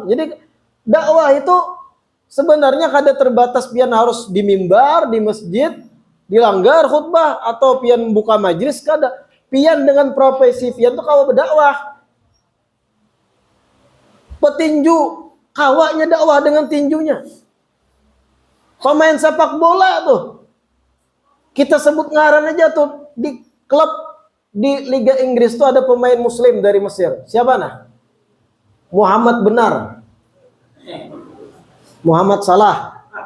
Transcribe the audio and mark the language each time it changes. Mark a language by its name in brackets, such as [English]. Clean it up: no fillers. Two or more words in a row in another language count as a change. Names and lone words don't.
[Banjar] Jadi dakwah itu sebenarnya kada terbatas pian harus di mimbar, di masjid, di langgar khutbah atau pian buka majlis kada. Pian dengan profesi pian itu kawa berdakwah. Petinju kawanya dakwah dengan tinjunya. Pemain sepak bola tuh. Kita sebut ngaran aja tuh di klub di Liga Inggris tuh ada pemain muslim dari Mesir. Siapa nah? Muhammad Benar. Muhammad Salah.